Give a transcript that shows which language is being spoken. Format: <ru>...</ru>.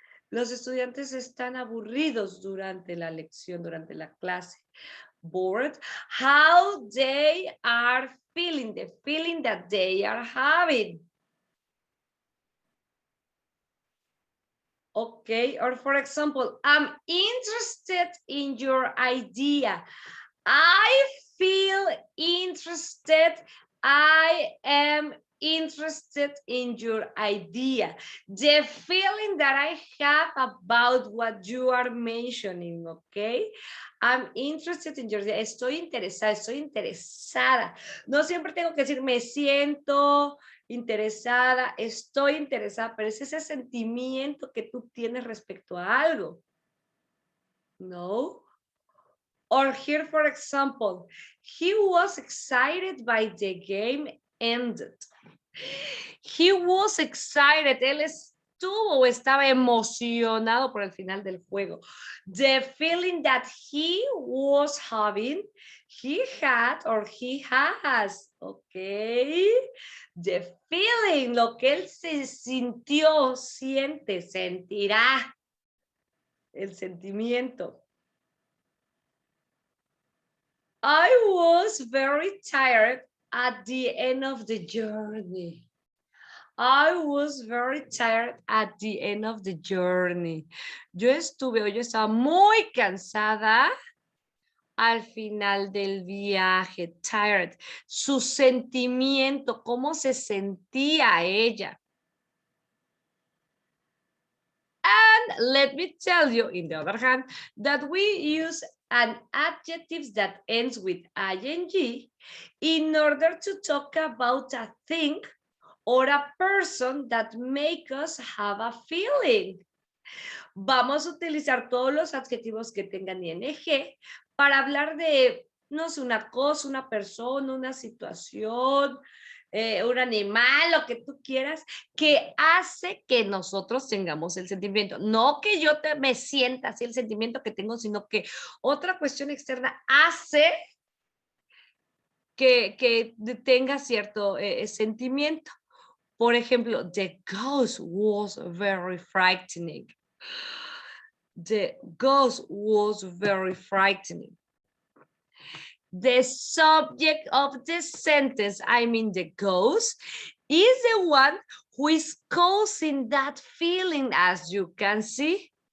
<es>Los estudiantes están aburridos durante la lección, durante la clase.</es> <en>Bored. How they are feeling, the feeling that they are having. Okay, or for example, I'm interested in your idea. I feel interested. I am interested in your idea. The feeling that I have about what you are mentioning, okay? I'm interested in your idea.</en> <es>Estoy interesada, estoy interesada. No siempre tengo que decir me siento interesada, estoy interesada, pero es ese sentimiento que tú tienes respecto a algo. No.</es> <en>Or here, for example, he was excited by the game ended. He was excited.</en> <es>Él estuvo o estaba emocionado por el final del juego.</es> <en>The feeling that he was having, he had or he has. Okay. The feeling,</en> <es>lo que él se sintió, siente, sentirá. El sentimiento.</es> <en>I was very tired at the end of the journey. I was very tired at the end of the journey.</en> <es>Yo estaba muy cansada al final del viaje. Tired. Su sentimiento, cómo se sentía ella.</es> <en>And let me tell you, in the other hand, that we use an adjective that ends with ing in order to talk about a thing or a person that make us have a feeling.</en> <es>Vamos a utilizar todos los adjetivos que tengan ing para hablar de, no sé, una cosa, una persona, una situación, un animal, lo que tú quieras, que hace que nosotros tengamos el sentimiento. No que yo me sienta así el sentimiento que tengo, sino que otra cuestión externa hace que tenga cierto sentimiento. Por ejemplo,</es> <en>the ghost was very frightening. The ghost was very frightening. The subject of the sentence, I mean the ghost, is the one who is causing that feeling, as you can see.</en>